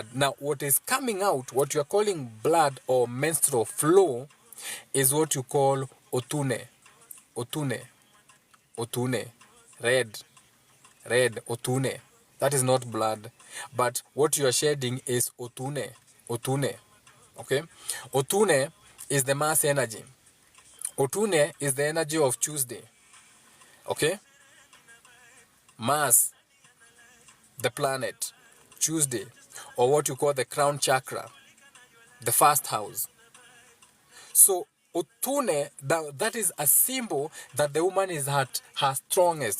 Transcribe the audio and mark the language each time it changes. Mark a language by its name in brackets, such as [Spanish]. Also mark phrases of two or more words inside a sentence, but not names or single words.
[English] Now what is coming out, what you are calling blood or menstrual flow, is what you call otune. Otune. Otune. Red. Otune. That is not blood. But what you are shedding is otune. Otune. Okay? Otune is the mass energy. Otune is the energy of Tuesday. Okay? Mars, the planet, Tuesday, or what you call the crown chakra, the first house. So Otune, that is a symbol that the woman is at her strongest.